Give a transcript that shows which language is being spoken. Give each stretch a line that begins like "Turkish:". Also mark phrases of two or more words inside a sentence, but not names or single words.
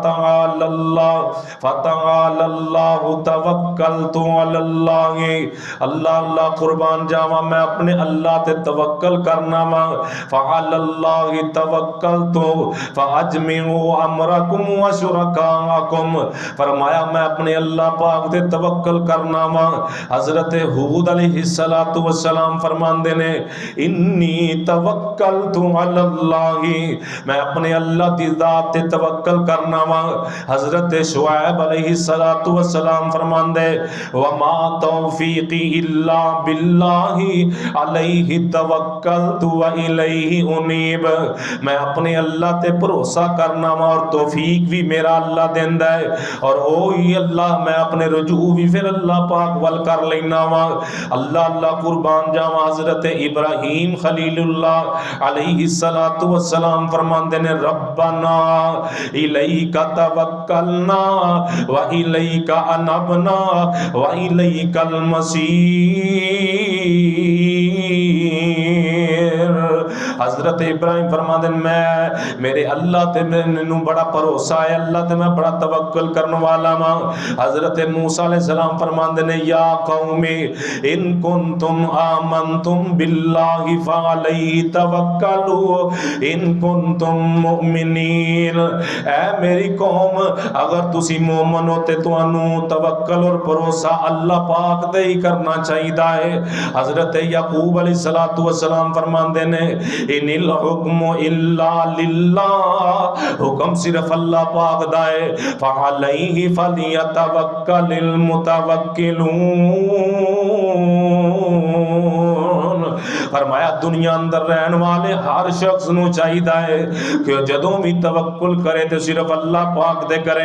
Arabic: فتالله توكلت على الله,
Punjabi: اللہ اللہ قربان جاواں میں اپنے اللہ تے توکل کرنا واں,
Arabic: فعلى الله توكلت فأجمعوا أمركم وشركاءكم,
Punjabi: فرمایا میں اپنے اللہ پاک تے توکل کرنا واں. حضرت ہود
Arabic: عليه الصلاة والسلام
Punjabi: فرماندے نے
Arabic: إني توكلت على الله,
Punjabi: میں اپنے اللہ دی ذات تے توکل کرنا واں. حضرت شعیب
Arabic: عليه الصلاة والسلام
Punjabi: فرماندے
Arabic: وما توفيقي إلا بالله عليه توكلت وإليه أنيب,
Punjabi: میں اپنے اللہ تے بھروسہ کرنا واں اور توفیق وی میرا اللہ دیندا ہے، اور او ہی اللہ میں اپنے رجوع وی فیر اللہ پاک ول کر لینا واں. اللہ اللہ قربان جاواں، حضرت ابراہیم خلیل اللہ
Arabic: عليه الصلاة والسلام
Punjabi: فرماندے نے
Arabic: ربنا إليك توكلنا وإليك أنبنا وإليك المصير.
Punjabi: حضرت ابراہیم فرماتے میں میرے اللہ تے مینوں بڑا بھروسہ ہے، اللہ تے میں بڑا توکل کرن والا واں. حضرت موسیٰ علیہ السلام فرماتے نے
Arabic: يا قوم إن كنتم آمنتم بالله فعليه توكلوا إن كنتم مؤمنين,
Punjabi: اے میری قوم اگر تسیں مومن ہو تے تہانوں توکل اور بھروسہ اللہ پاک تے ہی کرنا چاہیے ہے. حضرت یعقوب
Arabic: عليه الصلاة والسلام
Punjabi: فرماتے نے
Arabic: إن الحكم إلا لله,
Punjabi: حکم صرف اللہ پاک دا ہے,
Arabic: فعليه فليتوكل المتوكلون.
Punjabi: فرمایا دنیا اندر رہنے والے ہر شخص نوں چاہیے ہے کہ جدوں وی توکل کرے تو صرف اللہ پاک دے کرے.